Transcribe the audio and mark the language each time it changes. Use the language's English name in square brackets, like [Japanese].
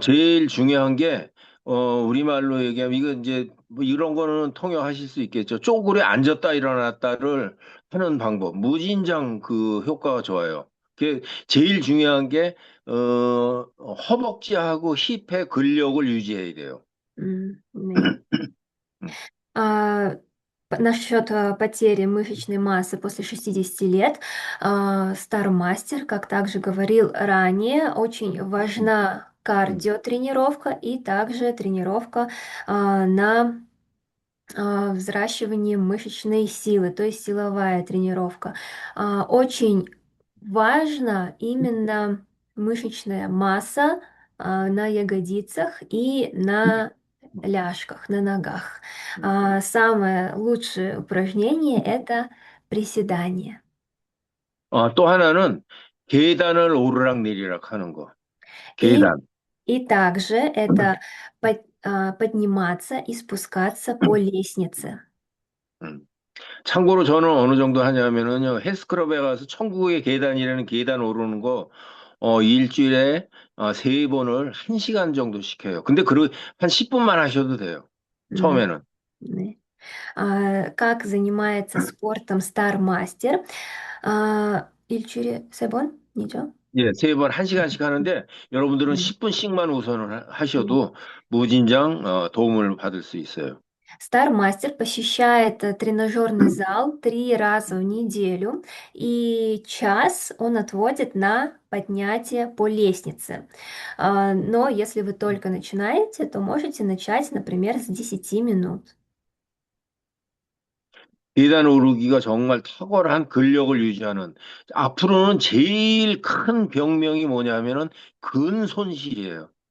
[Korean] 제일 중요한 게, 우리말로 얘기하면, 이거 이제, 뭐 이런 거는 통용하실 수 있겠죠. 쪼그려 앉았다 일어났다를 하는 방법. 무진장 그 효과가 좋아요. 그게 제일 중요한 게, 허벅지하고 힙의 근력을 유지해야 돼요. 네. 음. [Russian] А, Насчет потери мышечной массы после 60 лет, Стармастер, как также говорил ранее, очень важна кардиотренировка и также тренировка на взращивание мышечной силы, то есть силовая тренировка. Очень важна именно мышечная масса на ягодицах и на ляжках, на ногах. Самое лучшее упражнение– это приседание. [Korean] 또 하나는 계단을 오르락 내리락 하는 거. [Russian] И, [Korean] 계단. [Russian] и также это подниматься и спускаться по лестнице. 음. [Korean] 참고로 저는 어느 정도 하냐면은요, 헬스클럽에 가서 천국의 계단이라는 계단 오르는 거, 일주일에 3번을 1시간 정도 시켜요. 근데 한 10분만 하셔도 돼요. М, 처음에는. 네. [Russian] Как занимается спортом Стармастер? [Korean] 일주일에 3번? 니죠? 예, 3번 1시간씩 하는데, 여러분들은 음. 10분씩만 우선은 네. 하셔도 무진장 도움을 받을 수 있어요. [Russian] Стармастер посещает тренажерный зал 3 раза в неделю, и час он отводит на поднятие по лестнице. Но если вы только начинаете, то можете начать, например, с 10 минут. [Korean] 계단 오르기가 정말 탁월한 근력을 유지하는, 앞으로는 제일 큰 병명이 뭐냐면은 근손실이에요.